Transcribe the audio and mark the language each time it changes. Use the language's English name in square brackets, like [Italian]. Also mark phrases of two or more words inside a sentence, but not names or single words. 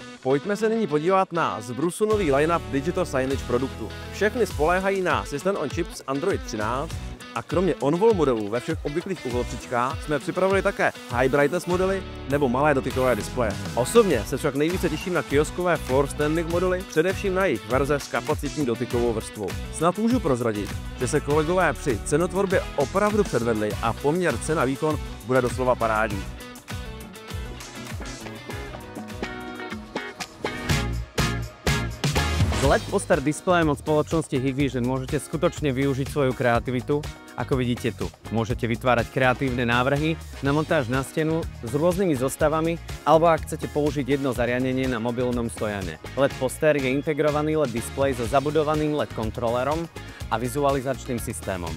[Czech] Pojďme se nyní podívat na zbrusunový [English] line-up Digital Signage [Czech] produktů. Všechny spoléhají na [English] System on Chip [Czech] s Android 13 a kromě on-wall modelů ve všech obvyklých uhlopříčkách jsme připravili také [English] high brightness [Czech] modely nebo malé dotykové displeje. Osobně se však nejvíce těším na kioskové [English] floor standing [Czech] modely, především na jejich verze s kapacitní dotykovou vrstvou. Snad můžu prozradit, že se kolegové při cenotvorbě opravdu předvedli a poměr cena výkon bude doslova parádní. [Slovak] S LED poster displejom od spoločnosti Hikvision môžete skutočne využiť svoju kreativitu, ako vidíte tu. Môžete vytvárať kreatívne návrhy na montáž na stenu s rôznymi zostavami, alebo ak chcete použiť jedno zariadenie na mobilnom stojane. LED poster je integrovaný LED displej so zabudovaným LED kontrolerom a vizualizačným systémom.